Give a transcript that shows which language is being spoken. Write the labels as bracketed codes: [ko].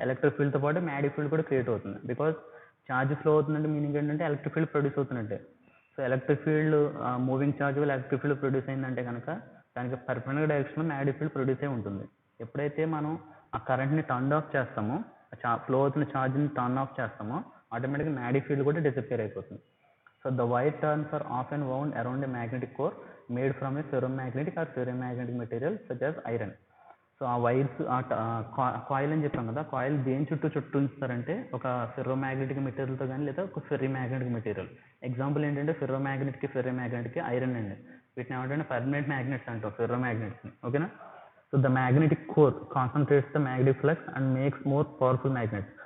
[te] Electric ఫీల్డ్తో పాటు magnetic field కూడా create అవుతుంది. బికాస్ ఛార్జ్ ఫ్లో అవుతుందంటే మీనింగ్ ఏంటంటే electric field produce అవుతున్నట్టే. So electric field moving charge వల్ల ఎలక్ట్రిక్ ఫీల్డ్ ప్రొడ్యూస్ అయిందంటే కనుక దానికి పర్పెండిక్యులర్ డైరెక్షన్లో మ్యాగ్నెటిక్ ఫీల్డ్ ప్రొడ్యూస్ అయి ఉంటుంది. ఎప్పుడైతే మనం ఆ కరెంట్ని టర్న్ ఆఫ్ చేస్తామో, ఫ్లో అవుతున్న ఛార్జ్ని టర్న్ ఆఫ్ చేస్తామో ఆటోమేటిక్గా మ్యాగ్నెటిక్ ఫీల్డ్ కూడా డిసపియర్ అయిపోతుంది. [en] So the wire turns are of and wound around a magnetic core made from a ferromagnetic or ferromagnetic material such as iron. [te] So ఆ wires coil అని చెప్పాం కదా, coil దేని చుట్టూ ఉంచుతారంటే ఒక ఫెర్రోమాగ్నెటిక్ మెటీరియల్తో కానీ లేదా ఒక ఫెర్రీ మ్యాగ్నెటిక్ మెటీరియల్. ఎగ్జాంపుల్ ఏంటంటే ఫెర్రోమాగ్నెట్కి ఐరన్ అండి. వీటిని ఏమంటే పర్మనెంట్ మ్యాగ్నెట్స్ అంటాం, ఫెర్రోమాగ్నెట్స్ని. ఓకేనా. [en] So the magnetic core concentrates the magnetic flux and makes more powerful magnets.